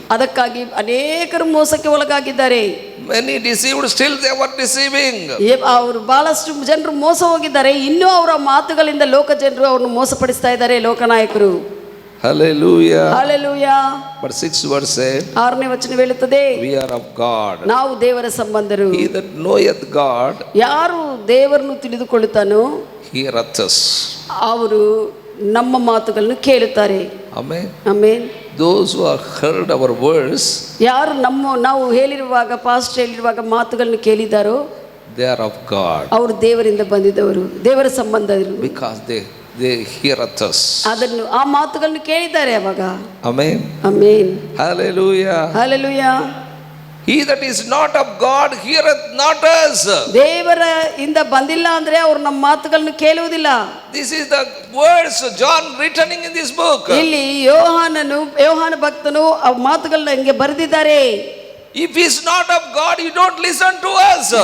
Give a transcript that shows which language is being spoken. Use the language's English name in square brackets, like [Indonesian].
[Kannada] ಅದಕ್ಕಾಗಿ ಅನೇಕರು ಮೋಸಕ್ಕೆ ಒಳಗಾಗಿದ್ದಾರೆ. [English] Many deceived, still they were deceiving. [Kannada] ಅವರು ಬಹಳಷ್ಟು ಜನರು ಮೋಸ ಹೋಗಿದ್ದಾರೆ, ಇನ್ನೂ ಅವರ ಮಾತುಗಳಿಂದ ಲೋಕ ಜನರು ಅವ್ರನ್ನು ಮೋಸಪಡಿಸ್ತಾ ಇದ್ದಾರೆ ಲೋಕನಾಯಕರು. [English] Hallelujah. Hallelujah. But 6th verse said, [Kannada] 6ನೇ ವಚನ ಹೇಳುತ್ತದೆ, [English] we are of God. [Kannada] ನಾವು ದೇವರ ಸಂಬಂಧರು. [English] He that knoweth God [Kannada] ಯಾರು ದೇವರನ್ನು ತಿಳಿದುಕೊಳ್ಳುತ್ತಾನೋ [English] heareth us. [Kannada] ಅವರು ನಮ್ಮ ಮಾತುಗಳನ್ನು ಕೇಳುತ್ತಾರೆ. [English] Amen. [Kannada] Amen. [English] Those who have heard our words, [Kannada] ಯಾರು ನಾವು ಹೇಳಿರುವಾಗ, ಪಾಸ್ಟ್ ಹೇಳಿರುವಾಗ ಮಾತುಗಳನ್ನು ಕೇಳಿದಾರೋ [English] they are of God. [Kannada] ಅವರು ದೇವರಿಂದ ಬಂದಿದ್ದವರು, ದೇವರ ಸಂಬಂಧರು. [English] Because they heareth us. [Kannada] ಅದನ್ನು ಆ ಮಾತುಗಳನ್ನು ಕೇಳಿದ್ದಾರೆ ಅವಾಗ. [English] Amen. [Kannada] Amen. [English] Hallelujah. Hallelujah. He that is not of God heareth not us. [Kannada] ದೇವರ ಇಂದ ಬಂದಿಲ್ಲ ಅಂದ್ರೆ ಅವರು ನಮ್ಮ ಮಾತುಗಳನ್ನು ಕೇಳುವುದಿಲ್ಲ. [English] This is the words John written in this book. [Kannada] ಇಲ್ಲಿ ಯೋಹಾನ ಭಕ್ತನು ಆ ಮಾತುಗಳನ್ನ ಹಿಂಗೆ ಬರೆದಿದ್ದಾರೆ. [English] If he is not of God, you don't listen to us.